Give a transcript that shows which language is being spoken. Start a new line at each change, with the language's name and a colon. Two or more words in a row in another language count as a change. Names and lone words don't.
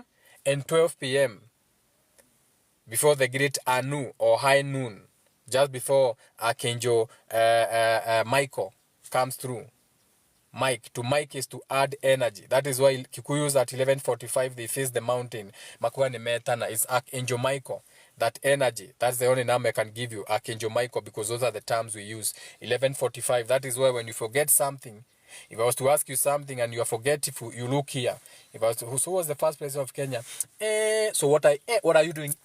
English: and 12 p.m. before the great Anu or high noon, just before Archangel Michael comes through. Mike is to add energy. That is why Kikuyus at 11:45 they face the mountain.
Kikuyu: Makuwa ni metana
English: is Archangel Michael. That energy, that's the only name I can give you, Archangel Michael, because those are the terms we use. 11:45. That is why when you forget something, if I was to ask you something and you are forgetful, you look here. If I was to, who was the first president of Kenya? So what are you doing?